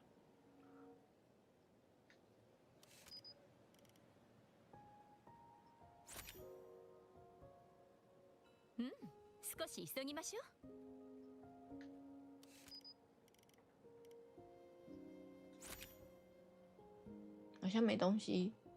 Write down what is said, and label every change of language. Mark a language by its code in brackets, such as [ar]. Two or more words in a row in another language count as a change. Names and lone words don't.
[ja] 少し急ぎましょう。 [zh] 好像没东西。